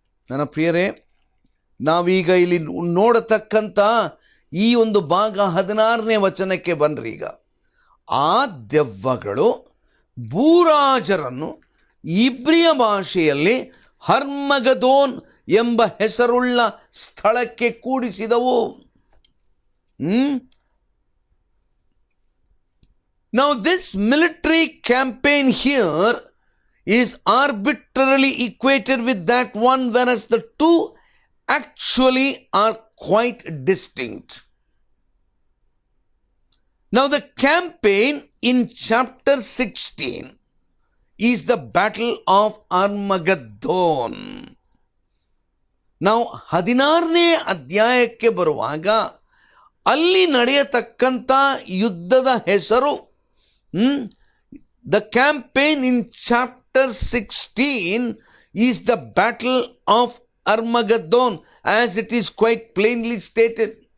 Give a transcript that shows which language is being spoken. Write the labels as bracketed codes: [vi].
[kn] ನನ್ನ ಪ್ರಿಯರೇ, ನಾವೀಗ ಇಲ್ಲಿ ನೋಡತಕ್ಕಂಥ ಈ ಒಂದು ಭಾಗ 16ನೇ ವಚನಕ್ಕೆ ಬನ್ರಿ. ಈಗ ಆ ದೆವ್ವಗಳು ಭೂರಾಜರನ್ನು ಇಬ್ರಿಯ ಭಾಷೆಯಲ್ಲಿ ಹರ್ಮಗದೋನ್ ಎಂಬ ಹೆಸರುಳ್ಳ ಸ್ಥಳಕ್ಕೆ ಕೂಡಿಸಿದವು. [en] Now this military campaign here is arbitrarily equated with that one, whereas the two actually are quite distinct. Now the campaign in chapter 16 is the battle of Armageddon. [kn] ನಾವು 16ನೇ ಅಧ್ಯಾಯಕ್ಕೆ ಬರುವಾಗ ಅಲ್ಲಿ ನಡೆಯತಕ್ಕಂಥ ಯುದ್ಧದ ಹೆಸರು, [en] The campaign in chapter 16 is the battle of Armageddon, as it is quite plainly stated.